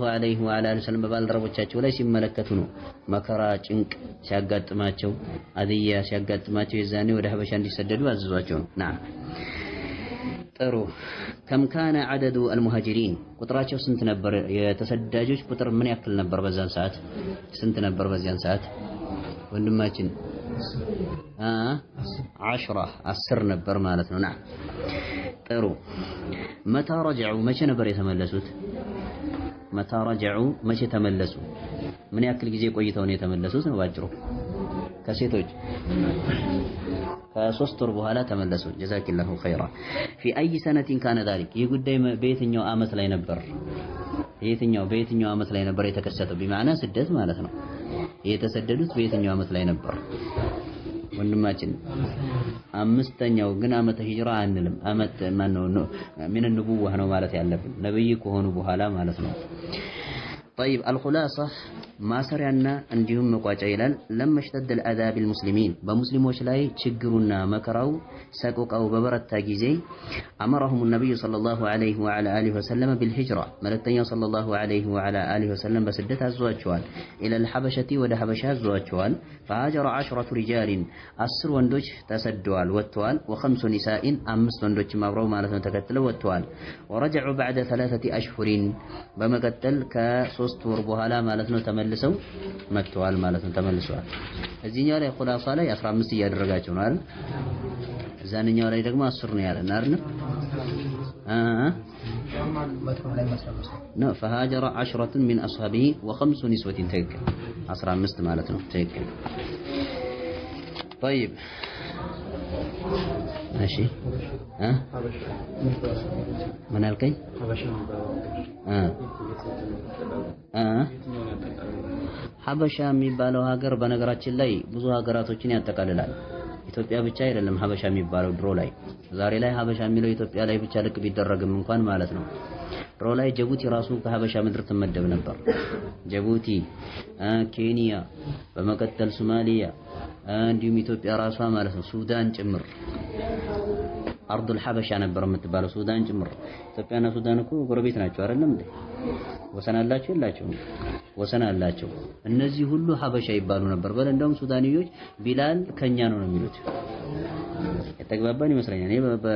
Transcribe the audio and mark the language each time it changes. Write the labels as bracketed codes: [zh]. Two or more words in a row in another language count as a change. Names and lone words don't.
[ar] عليه وآله وسلم [am] በባልደረቦቻቸው ላይ ሲመለከቱ ነው መከራ ጭንቅ ሲያጋጥማቸው አድያ ሲያጋጥማቸው የዛኔ ወደ ሀበሻ እንዲሰደዱ አዘዟቸው ነው ና ጥሩ [ar] كم كان عدد المهاجرين [am] ቁጥራቸው ስንት ነበር የተሰዳጆች ቁጥር ምን ያክል ነበር በዛን ሰዓት ስንት ነበር በዛን ሰዓት ወንድማችን 10 ነበር ማለት ነው ና ጥሩ [ar] متى رجعوا [am] መቼ ነበር የተመለሱት [ar] متى رجعوا [am] መቼ ተመለሱ ምን ያክል ጊዜ ቆይተው ነው የተመለሱት ነው ባጭሩ ከሴቶች ከ3 ወር በኋላ ተመለሱ [ar] جزاك الله خيرا في اي سنه كان ذلك [am] ይህ ጉዳይ በየትኛው አመት ላይ ነበር በየትኛው አመት ላይ ነበር የተከሰተው بمعنى ስደት ማለት ነው የተሰደዱት በየትኛው አመት ላይ ነበር ወንድማችን አምስተኛው ግን አመተ ሂጅራ አንልም አመት ማን ነው ምን النبوة ነው ማለት ያለብን ነብይ ከሆኑ በኋላ ማለት ነው [ar] طيب الخلاصة [am] ማሰሪያና እንዲሁም መቋጫ ይላል [ar] لما اشتد الاذى بالمسلمين [am] በሙስሊሞች ላይ ችግሩና መከራው ሰቆቃው በበረታ ጊዜ [ar] امرهم النبي صلى الله عليه وعلى اله وسلم بالهجرة መልእክተኛው صلى الله عليه وعلى اله وسلم [am] በስደት አዟቸዋል [ar] الى الحبشة [am] ወደ ሀበሻ አዟቸዋል [ar] فهاجر 10 رجال [am] 10 ወንዶች ተሰደዋል ወጥተዋል [ar] و5 نساء [am] 5 ወንዶች አብረው ማለት ነው ተከትለው ወጥተዋል [ar] ورجعوا بعد 3 اشهر [am] በመቀጠል ከ3 ወር በኋላ ማለት ነው ተመልሰው መጥተዋል ማለት ነው ተመልሰዋል እዚህኛው ላይ ኹላሳ ላይ 15 እያደረጋቸው ነው አይደል እዛኛው ላይ ደግሞ 10 ነው ያለን አይደል ነው [ar] فهاجر 10 من اصحابه و5 نسوة تكل 15 [am] ማለት ነው [ar] تكل طيب ماشي من الكي [am] ሀበሻ የሚባለው ሀገር በነገራችን ላይ ብዙ ሀገራቶችን ያጠቃልላል ኢትዮጵያ ብቻ አይደለም ሀበሻ የሚባለው ድሮ ላይ ዛሬ ላይ ሀበሻ የሚለው ኢትዮጵያ ላይ ብቻ ልክ ቢደረግም እንኳን ማለት ነው ድሮ ላይ ጅቡቲ ራሱ ከሀበሻ ምድር ትመደብ ነበር ጅቡቲ ኬንያ በመቀጠል ሶማሊያ እንዲሁም ኢትዮጵያ ራሷ ማለት ነው ሱዳን ጭምር [ar] أرض الحبشة [am] ነበር የምትባለው ሱዳን ጭምር ኢትዮጵያና ሱዳን እኮ ጎረቤት ናቸው አይደለም እንዴ ወሰን አላቸው የላቸውም ወሰን አላቸው እነዚህ ሁሉ ሀበሻ ይባሉ ነበር በለ እንደውም ሱዳኒዮች ቢላል ከኛ ነው የሚሉት የተግባባን ይመስለኛል እኔ